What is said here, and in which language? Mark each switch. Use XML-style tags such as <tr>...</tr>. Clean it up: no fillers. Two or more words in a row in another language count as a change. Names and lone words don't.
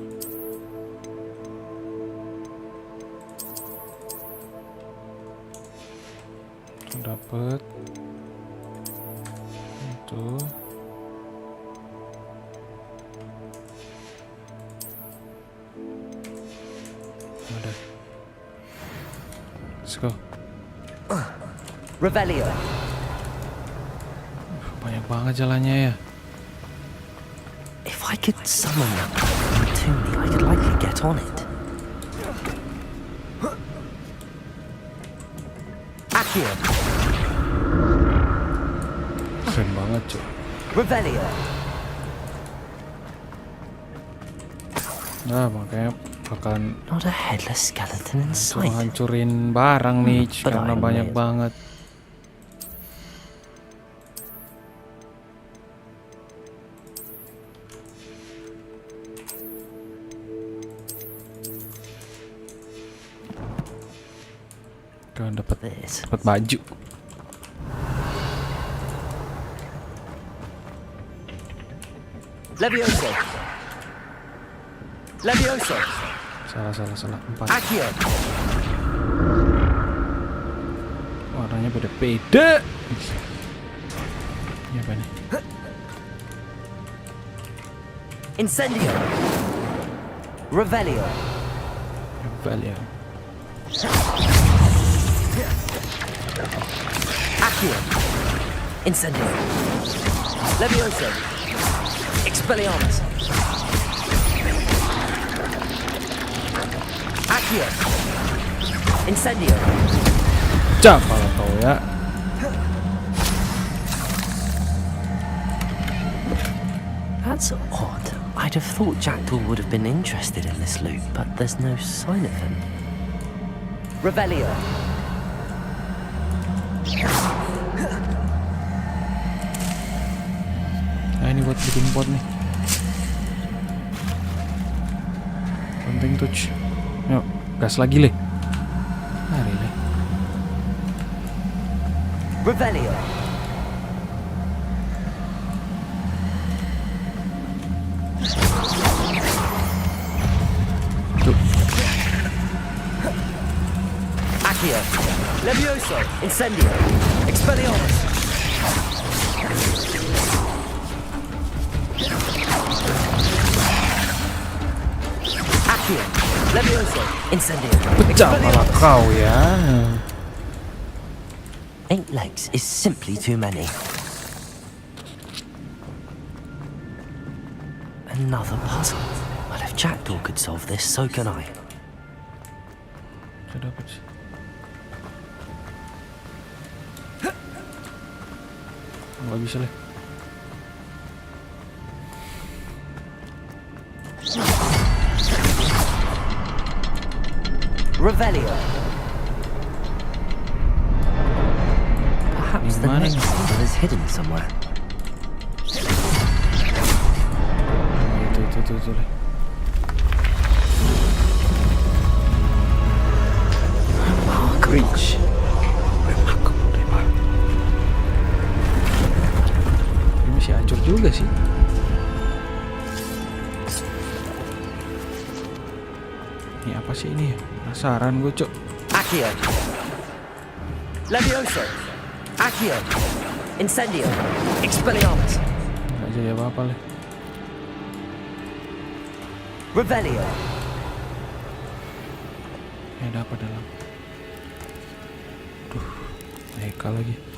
<id>Itu dapet. Itu. Ada.</id> <en>Let's go. Revelio.</en> <id>Banyak banget jalannya ya.</id> <en>If I could summon that to me, I could likely get on it. Accio.</en> <id>Keren banget cuy. Revelio. Nah makanya bakalan</id> <en>Not a headless skeleton in sight.</en> <id>hancurin barang nih</id> <en>But</en> <id>karena</id> <en>I</en> <id>banyak</id> <en>admit-</en> <id>banget. Kalian dapat</id> <en>This.</en> <id>baju. Levioso. Levioso. Salah. 4. Accio. Warnanya beda-beda. Ini apa nih? Incendio. Revelio. Valya. Accio. Incendio. Levioso. Expelliarmus. Accio. Incendio. Kalau tahu ya.</id> <en>That's odd. I'd have thought Jackdaw would have been interested in this loot, but there's no sign of him. Revelio.</en> <id>Nah ini buat bikin pot nih. Penting touch. Yuk, gas lagi Le. Mari Le. Revelio. Tuh. Accio. Levioso. Incendio. Expelliarmus. Accio. Levioso. Incendio. Pecah malah kau ya.</id> <en>8 legs is simply too many. Another puzzle. Well, if Jackdaw could solve this, so can I.</en> <id>Udah dapet sih. Nggak bisa Le. Revelio.</id> <en>Perhaps the</en> <id>Gimana</id> <en>next</en> <id>nih?</id> <en>puzzle is hidden somewhere.</en> <id>Itu Le. Reach. Ini masih hancur juga sih. Ini apa sih ini? Penasaran gue cok. Accio. Levioso. Accio. Incendio. Expelliarmus. Nggak jadi apa-apa Le. Revelio. Ini ada apa dalam? Duh, Eka lagi.</id>